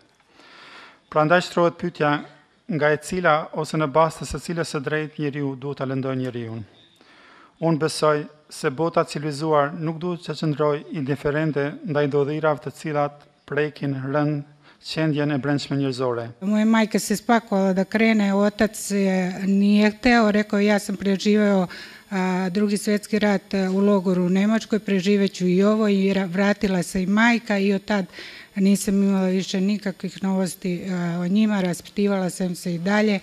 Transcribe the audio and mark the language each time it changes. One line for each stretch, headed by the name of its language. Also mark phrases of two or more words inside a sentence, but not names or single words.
Albanian: Prandaj shtrohet pyetja nga e cila ose në bazë të së cilës së drejtë njeriu duhet ta lëndojë njeriun. Unë besoj se bota civilizuar nuk duhet të qëndrojë indiferente ndaj ndodhirave të cilat prekin rënd qendjen e brendshme njerëzore.
Serbian: Moja majka se spakovala da krene, otac nije hteo, rekao ja sam preživeo Drugi svjetski rat u logoru u Nemačkoj, preživeću i ovo i vratila se i majka i od tad nisam imala više nikakvih novosti o njima, raspitivala sam se i dalje.